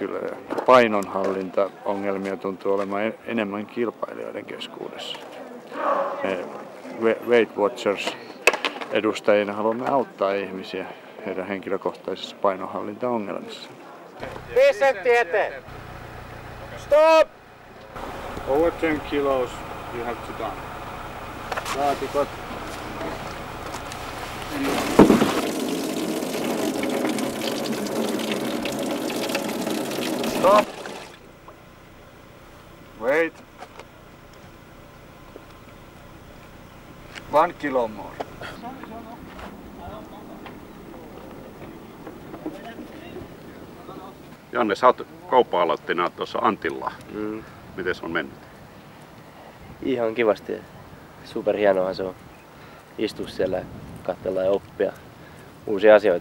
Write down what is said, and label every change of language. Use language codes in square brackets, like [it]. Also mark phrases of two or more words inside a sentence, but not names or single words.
[fi] kyllä painonhallintaongelmia tuntuu olemaan enemmän kilpailijoiden keskuudessa. Me Weight Watchers edustajina haluamme auttaa ihmisiä heidän henkilökohtaisissa painonhallintaongelmissa. 5 senttiä eteen. [en] Stop! Over 10 kilos you have to done. [fi] Laatikot. Stop. [en] Wait. 1 kilo more. [fi] Janne, sä oot kauppa-aloitteena tuossa Antilla. Miten se on mennyt? Ihan kivasti. Superhienoa se on istua siellä ja katsella ja oppia uusia asioita.